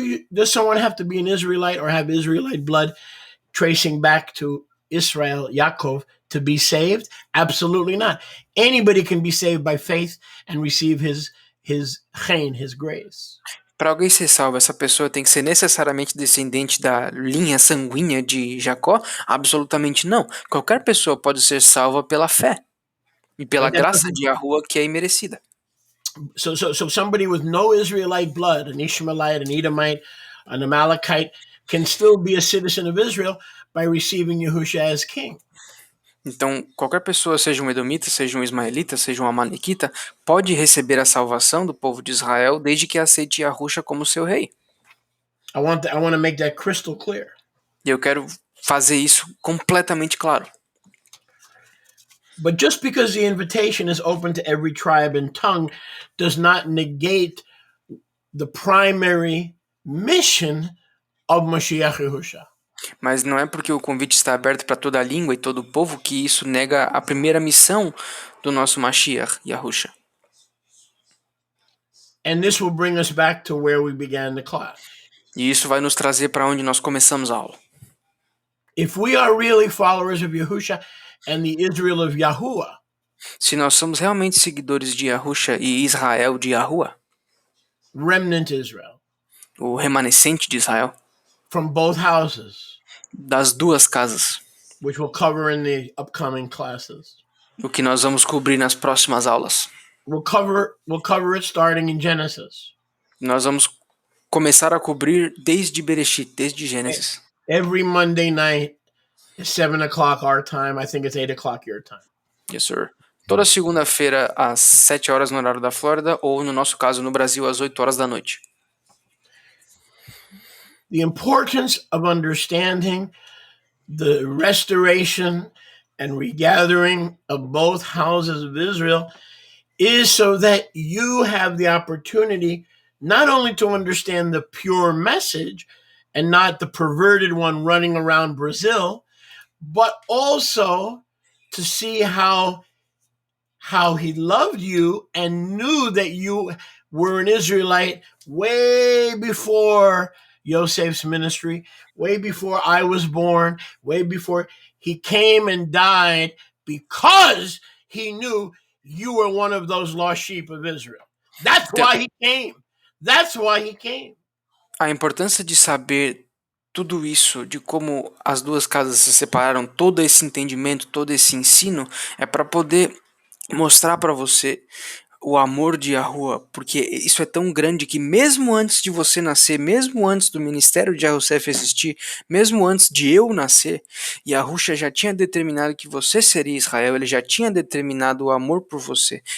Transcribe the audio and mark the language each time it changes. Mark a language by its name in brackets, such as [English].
[English] Does someone have to be an Israelite or have Israelite blood tracing back to Israel, Yaakov, to be saved? Absolutely not. Anybody can be saved by faith and receive his chen, his grace. [Portuguese] Para alguém ser salvo, essa pessoa tem que ser necessariamente descendente da linha sanguínea de Jacó? Absolutamente não. Qualquer pessoa pode ser salva pela fé e pela graça de Yahuwah que é imerecida. [English] So somebody with no Israelite blood, an Ishmaelite, an Edomite, an Amalekite, can still be a citizen of Israel by receiving Yahushua as king. [Portuguese] Então, qualquer pessoa, seja um edomita, seja um ismaelita, seja um amalequita, pode receber a salvação do povo de Israel desde que aceite Yahushua como seu rei. [English] I want to make that crystal clear. [Portuguese] E eu quero fazer isso completamente claro. [English] But just because the invitation is open to every tribe and tongue does not negate the primary mission of Mashiach Yahushua. [Portuguese] Mas não é porque o convite está aberto para toda a língua e todo o povo que isso nega a primeira missão do nosso Mashiach, Yahushua. [English] And this will bring us back to where we began the class. [Portuguese] E isso vai nos trazer para onde nós começamos a aula. [English] If we are really followers of Yahushua and the Israel of Yahuwah, [Portuguese] se nós somos realmente seguidores de Yahushua e Israel de Yahuwah, [English] remnant Israel, [Portuguese] o remanescente de Israel, [English] from both houses, [Portuguese] das duas casas, [English] which we'll cover in the upcoming classes. [Portuguese] O que nós vamos cobrir nas próximas aulas. [English] We'll cover it starting in Genesis. [Portuguese] Nós vamos começar a cobrir desde Bereshit, desde Gênesis. [English] Every Monday night It's 7 o'clock our time. I think it's 8 o'clock your time. Yes, sir. [Portuguese] Toda segunda-feira às 7 horas no horário da Flórida, ou no nosso caso no Brasil às 8 horas da noite. [English] The importance of understanding the restoration and regathering of both houses of Israel is so that you have the opportunity not only to understand the pure message and not the perverted one running around Brazil, but also to see how he loved you and knew that you were an Israelite way before Yosef's ministry, way before I was born, way before he came and died, because he knew you were one of those lost sheep of Israel. That's [Portuguese] Então, [English] why he came. That's why he came. [Portuguese] a importância de saber tudo isso, de como as duas casas se separaram, todo esse entendimento, todo esse ensino, é para poder mostrar para você o amor de Yahuwah, porque isso é tão grande que mesmo antes de você nascer, mesmo antes do ministério de Yosef existir, mesmo antes de eu nascer, Yahusha já tinha determinado que você seria Israel, ele já tinha determinado o amor por você.